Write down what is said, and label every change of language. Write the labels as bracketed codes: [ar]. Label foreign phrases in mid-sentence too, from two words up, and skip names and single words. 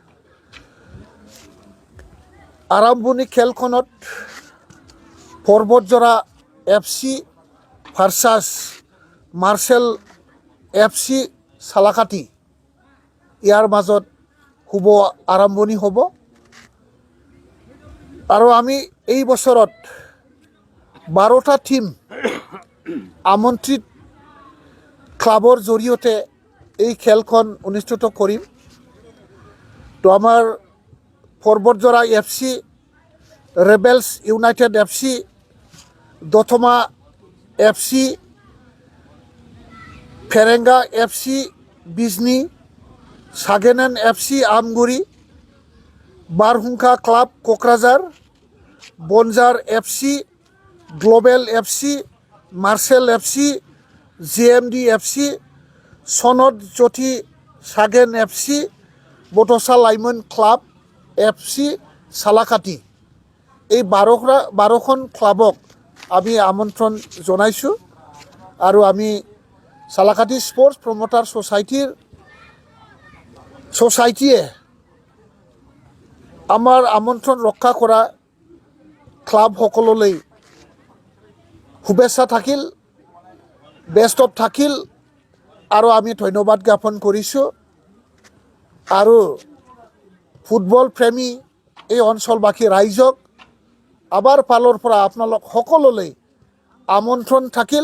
[as] আৰম্ভণি খেলখনত পৰ্বতজৰা FC ভাৰ্চাছ মাৰ্চেল FC সালাকাটি ইয়াৰ মাজত আৰম্ভণি হ'ব আৰু আমি এই বছৰত 12টা টিম আমন্ত্ৰিত ক্লাবৰ জৰিয়তে এই খেলখন অনুষ্ঠিত কৰিম। তো আমাৰ পৰ্বতজৰা FC, ৰেবেলছ ইউনাইটেড FC, দতমা FC, फेरेंगा FC बिजनी, सागेनेन FC आमगुरी, बारहुंखा क्लाब क'क्राझार, बनजार FC, ग्लबेल FC, मार्शेल FC, JMD FC, सनद ज्योति सागेन FC, बड'सा लाइमोन क्लाब FC सालाकाटी। এই 12খন ক্লাবক আমি আমন্ত্রণ জনাইছো আৰু আমি সালাকাটি স্পোর্টস প্রমোটার সোসাইটিয়ে আমার আমন্ত্রণ রক্ষা করা ক্লাব সকললৈ শুভেচ্ছা থাকিল, [en] best of [as] থাকিল আৰু আমি ধন্যবাদ জ্ঞাপন কৰিছো। আৰু ফুটবল প্ৰেমী এই অঞ্চলবাসী ৰাইজক আবাৰ ফালৰ পৰা আপোনালোক সকললৈ আমন্ত্ৰণ থাকিল।